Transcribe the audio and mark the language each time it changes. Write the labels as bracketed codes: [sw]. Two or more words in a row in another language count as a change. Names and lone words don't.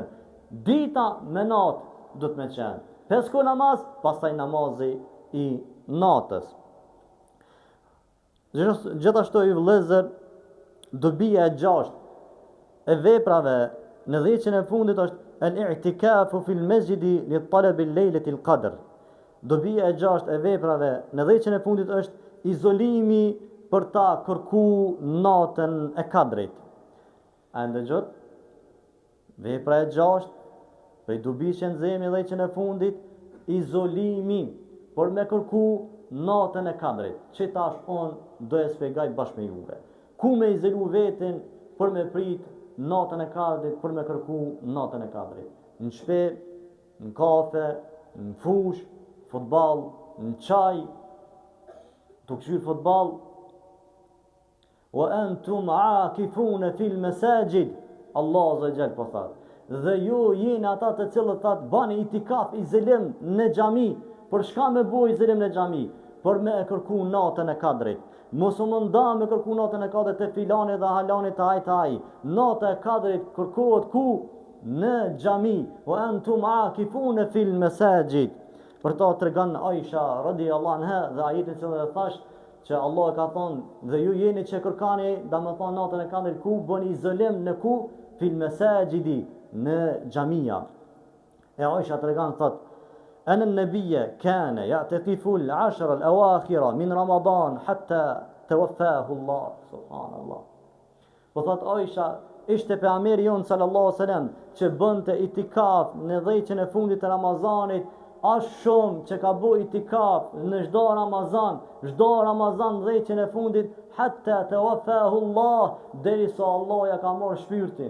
[sq] Dita me natë do të me qenë 5 kohë namaz, pastaj namazi i natës. Gjithashtu i vëllezër, dobia e 6 e veprave në 10 e fundit është [ar] الاعتكاف في المسجد لطلب الليلة القدر. [sq] Dobia e 6 e veprave në 10 e fundit është izolimi për ta kërku natën e kadrit. A ndëgjot? Vepra e 6 për dobi që nxemi 10 e fundit, izolimi për me kërku natën e kadrit. Që tash unë do e shpjegoj bashkë me juve. Ku me izolu veten për me prit natën e kadrit, për me kërku natën e kadrit? Në shtëpi, në kafe, në fush, futball, në çaj, të këshyr futball. [ar] وأنتم عاكفون في المساجد. [sq] Allah [ar] عز وجل [sq] po thot. Dhe ju jeni ata të cilët thot bani itikaf izolim në xhami. Për çka me bëj izolim në xhami? Për me kërku natën e kadrit. Mos u nda me kërku natën e kadrit të filani dhe halani të aj. Nata e kadrit kërkohet ku? Në xhami. [ar] وأنتم عاكفون في المساجد. [sq] Për ta tregon Aisha [ar] رضي الله عنها [sq] dhe ajetin që e thash që Allah ka thonë dhe ju jeni që kërkani, domethënë natën e kadrit ku bëni izolim në ku? [ar] في المساجد, [sq] në xhamia. E Aisha tregon thot [ar] أن النبي كان يعتكف العشر الأواخر من رمضان حتى توفاه الله سبحان الله. [sq] Po thot Aisha, ishte pejgamberi jon [ar] صلى الله عليه وسلم [sq] që bënte itikaf në 10 e fundit të Ramazanit, as shumë që ka bëu itikaf në çdo Ramazan 10 e fundit [ar] حتى توفاه الله, [sq] derisa Allah ja ka marrë shpirtin.